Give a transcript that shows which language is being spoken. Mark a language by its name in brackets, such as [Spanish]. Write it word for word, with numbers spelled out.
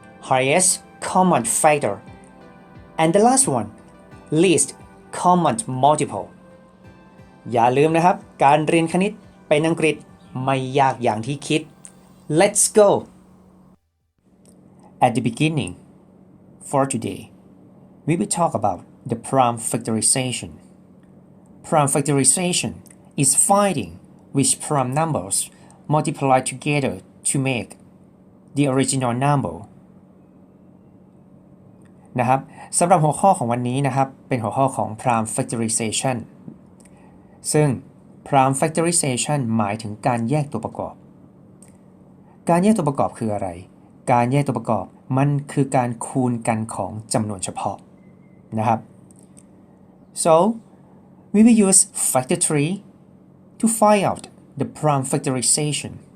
[English] highest common factor and the last one least common multiple [Thai] อย่าลืมนะครับการเรียนคณิตเป็นอังกฤษไม่ยากอย่างที่คิด [English] Let's go At the beginning, for today, we will talk about the prime factorization. Prime factorization is finding which prime numbers multiply together to make the original number. [Thai] นะครับสำหรับหัวข้อของวันนี้นะครับเป็นหัวข้อของ prime factorization ซึ่ง prime factorization หมายถึงการแยกตัวประกอบการแยกตัวประกอบคืออะไรการแยกตัวประกอบมันคือการคูณกันของจำนวนเฉพาะนะครับ [English] so we will use factor tree to find out the prime factorization